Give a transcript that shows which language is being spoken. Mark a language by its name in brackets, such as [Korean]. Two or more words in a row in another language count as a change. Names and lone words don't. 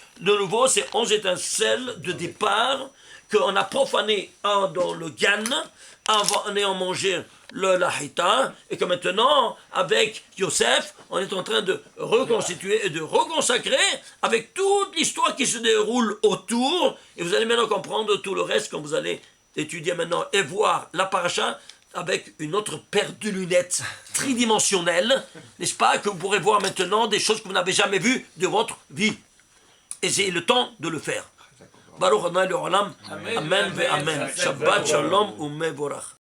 [French] De nouveau, c'est 11 étincelles de départ qu'on a profané dans le Gan en ayant mangé la Hita, et que maintenant, avec Yosef, on est en train de reconstituer et de reconsacrer avec toute l'histoire qui se déroule autour, et vous allez maintenant comprendre tout le reste quand vous allez étudier maintenant et voir la paracha avec une autre paire de lunettes tridimensionnelles, n'est-ce pas, que vous pourrez voir maintenant des choses que vous n'avez jamais vues de votre vie. Et c'est le temps de le faire. [Hebrew] ברוך ה' לעולם. אמן ואמן. שבת שלום ומבורך.